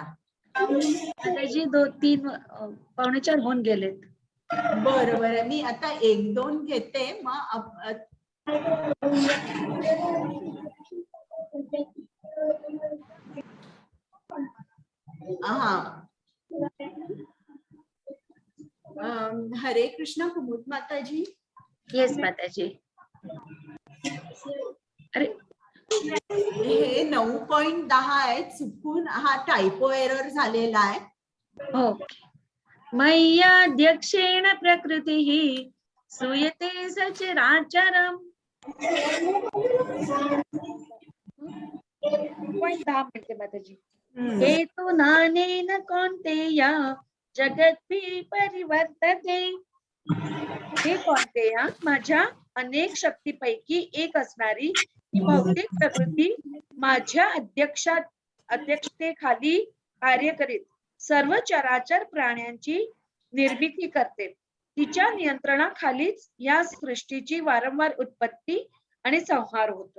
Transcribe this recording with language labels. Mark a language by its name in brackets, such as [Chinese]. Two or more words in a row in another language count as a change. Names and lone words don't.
[Marathi] माताजी 2-3 पावणे 4 होऊन गेलेत. बरं बरं, मी आता 1-2 घेते मग हा. हरे कृष्ण कुमुद माताजी. येस माताजी. अरे हे 9.10 आहे, चुकून हा [English] typo error [Marathi] झालेला आहे. ओके. [Sanskrit] मय्याध्यक्षेण प्रकृतिः सूयते सचराचरम्. [Marathi] 10 मिनिटे माताजी. [Sanskrit] हेतु नानेन कौन्तेय जगद्भिः परिवर्तते. [Marathi] हे कौन्तेय, माझ्या अनेक शक्तीपैकी एक असणारी ही भौतिक प्रकृती माझ्या अध्यक्षतेखाली कार्य करीत सर्व चराचर प्राण्यांची निर्मिती करते. तिच्या नियंत्रणाखालीच या सृष्टीची वारंवार उत्पत्ती आणि संहार होतो.